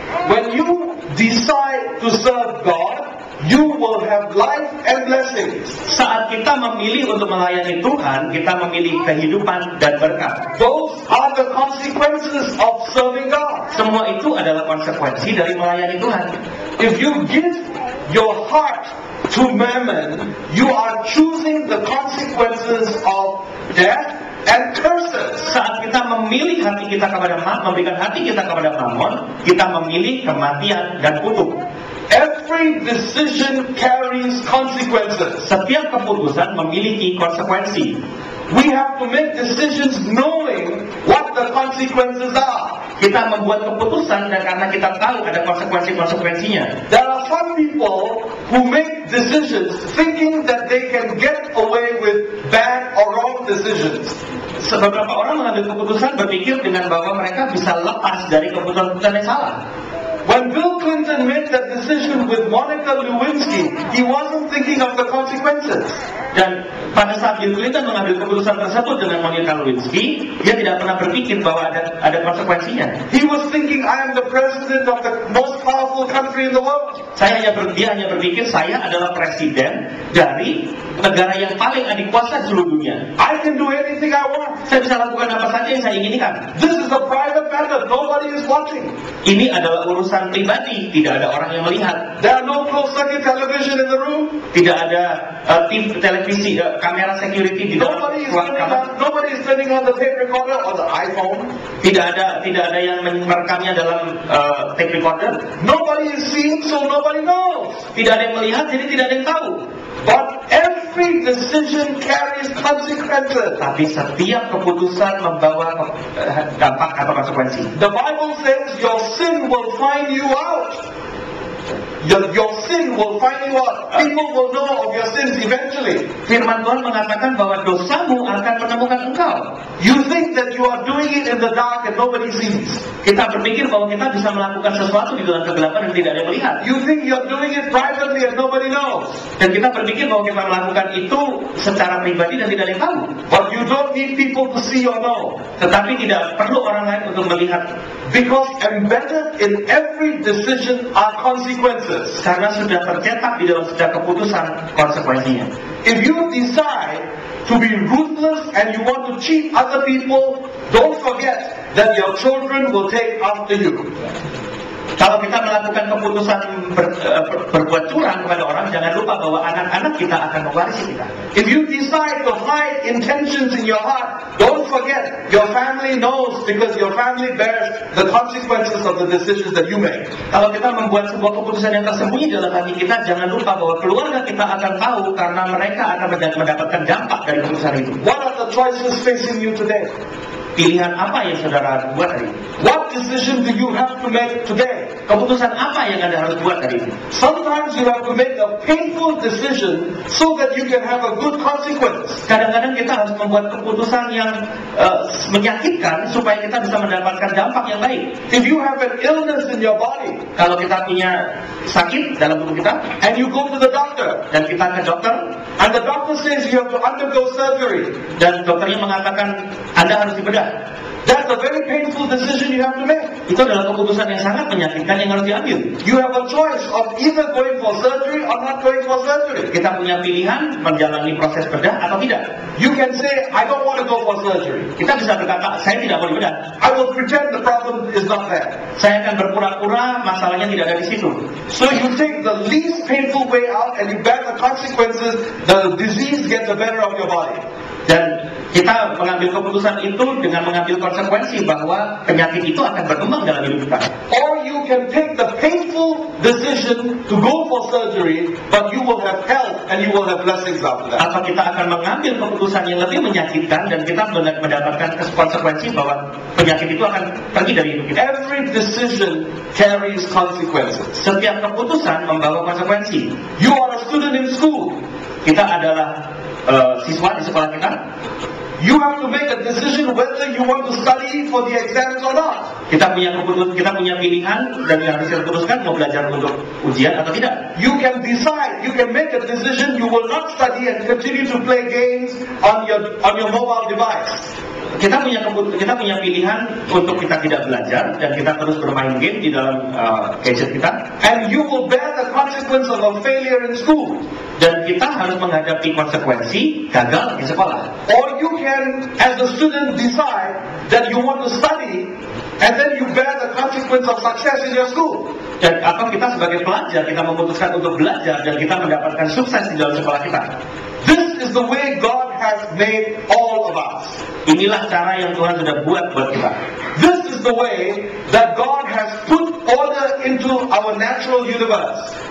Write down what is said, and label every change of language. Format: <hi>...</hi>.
<en>When you decide to serve God, you will have life and blessings.</en> <id>Saat kita memilih untuk melayani Tuhan, kita memilih kehidupan dan berkat.</id> <en>Those are the consequences of serving God.</en> <id>Semua itu adalah konsekuensi dari melayani Tuhan.</id> <en>If you give your heart to mammon, you are choosing the consequences of death and curses.</en> <id>Saat kita memilih hati kita kepada memberikan hati kita kepada Mammon, kita memilih kematian dan kutuk.</id> <en>Every decision carries consequences.</en> <id>Setiap keputusan memiliki konsekuensi.</id> <en>We have to make decisions knowing what the consequences are.</en> <id>Kita membuat keputusan dan karena kita tahu ada konsekuensi-konsekuensinya.</id> <en>There are some people who make decisions thinking that they can get away with bad or wrong decisions.</en> <id>Beberapa orang mengambil keputusan berpikir dengan bahwa mereka bisa lepas dari keputusan-keputusan yang salah.</id> <en>When Bill Clinton made that decision with Monica Lewinsky, he wasn't thinking of the consequences.</en> <id>Dan pada saat Bill Clinton mengambil keputusan tersebut dengan Monica Lewinsky, dia tidak pernah berpikir bahwa ada konsekuensinya.</id> <en>He was thinking, I am the president of the most powerful country in the world.</en> <id>Dia hanya berpikir, saya adalah presiden dari negara yang paling adikuasa di seluruh dunia.</id> <en>I can do anything I want.</en> <id>Saya bisa lakukan apa saja yang saya inginkan.</id> <en>This is a private matter. Nobody is watching.</en> <id>Ini adalah urusan pribadi, tidak ada orang yang melihat.</id> <en>There are no closed-circuit television in the room.</en> <id>Tidak ada televisi, kamera security di dalam ruang kamar.</id> <en>Nobody is turning on the tape recorder or the iPhone.</en> <id>Tidak ada yang merekamnya dalam tape recorder.</id> <en>Nobody is seeing, so nobody knows.</en> <id>Tidak ada yang melihat, jadi tidak ada yang tahu.</id> <en>But every decision carries consequences.</en> <id>Tapi setiap keputusan membawa dampak atau konsekuensi.</id> <en>The Bible says your sin will find you out. Your sin will find you out. People will know of your sins eventually.</en> <id>Firman Tuhan mengatakan bahwa dosamu akan menemukan engkau.</id> <en>You think that you are doing it in the dark and nobody sees.</en> <id>Kita berpikir bahwa kita bisa melakukan sesuatu di dalam kegelapan dan tidak ada yang melihat.</id> <en>You think you are doing it privately and nobody knows.</en> <id>Dan kita berpikir bahwa kita melakukan itu secara pribadi dan tidak ada yang tahu.</id> <en>But you don't need people to see or know.</en> <id>Tetapi tidak perlu orang lain untuk melihat.</id> <en>Because embedded in every decision are consequences.</en> <id>Karena sudah tercetak di dalam setiap keputusan konsekuensinya.</id> <en>If you decide to be ruthless and you want to cheat other people, don't forget that your children will take after you.</en> <id>Kalau kita melakukan keputusan berbuat curang kepada orang, jangan lupa bahwa anak-anak kita akan mewarisi kita.</id> <en>If you decide to hide intentions in your heart, don't forget your family knows because your family bears the consequences of the decisions that you make.</en> <id>Kalau kita membuat sebuah keputusan yang tersembunyi dalam hati kita, jangan lupa bahwa keluarga kita akan tahu karena mereka akan mendapatkan dampak dari keputusan itu.</id> <en>What are the choices facing you today?</en> <id>Pilihan apa yang saudara buat hari ini?</id> <en>What decision do you have to make today?</en> <id>Keputusan apa yang Anda harus buat hari ini?</id> <en>Sometimes you have to make a painful decision so that you can have a good consequence.</en> <id>Kadang-kadang kita harus membuat keputusan yang menyakitkan supaya kita bisa mendapatkan dampak yang baik.</id> <en>If you have an illness in your body,</en> <id>kalau kita punya sakit dalam tubuh kita,</id> <en>and you go to the doctor,</en> <id>dan kita ke dokter,</id> <en>and the doctor says you have to undergo surgery,</en> <id>dan dokternya mengatakan Anda harus dibedah.</id> <en>That's a very painful decision you have to make.</en> <id>Itu adalah keputusan yang sangat menyakitkan yang harus diambil.</id> <en>You have a choice of either going for surgery or not going for surgery.</en> <id>Kita punya pilihan menjalani proses bedah atau tidak.</id> <en>You can say, I don't want to go for surgery.</en> <id>Kita bisa berkata, saya tidak mau dibedah.</id> <en>I will pretend the problem is not there.</en> <id>Saya akan berpura-pura masalahnya tidak ada di situ.</id> <en>So you take the least painful way out and you bear the consequences. The disease gets the better of your body.</en> <id>Dan kita mengambil keputusan itu dengan mengambil konsekuensi bahwa penyakit itu akan berkembang dalam hidup kita.</id> <en>Or you can take the painful decision to go for surgery, but you will have health and you will have blessings after that.</en> <id>Atau kita akan mengambil keputusan yang lebih menyakitkan dan kita mendapatkan konsekuensi bahwa penyakit itu akan pergi dari hidup kita.</id> <en>Every decision carries consequences.</en> <id>Setiap keputusan membawa konsekuensi.</id> <en>You are a student in school.</en> <id>Kita adalah siswa di sekolah kita.</id> <en>You have to make a decision whether you want to study for the exams or not.</en> <id>Kita punya pilihan dan yang harus kita putuskan mau belajar untuk ujian atau tidak.</id> <en>You can decide, you can make a decision you will not study and continue to play games on your mobile device.</en> <id>Kita punya pilihan untuk kita tidak belajar dan kita terus bermain game di dalam gadget kita.</id> <en>And you will bear the consequence of a failure in school.</en> <id>Dan kita harus menghadapi konsekuensi gagal di sekolah.</id> <en>Or you can, as a student, decide that you want to study, and then you bear the consequence of success in your school.</en> <id>Dan atau kita sebagai pelajar kita memutuskan untuk belajar dan kita mendapatkan sukses di dalam sekolah kita.</id> <en>This is the way God has made all of us.</en> <id>Inilah cara yang Tuhan sudah buat kita.</id> <en>This is the way that God has put order into our natural universe.</en>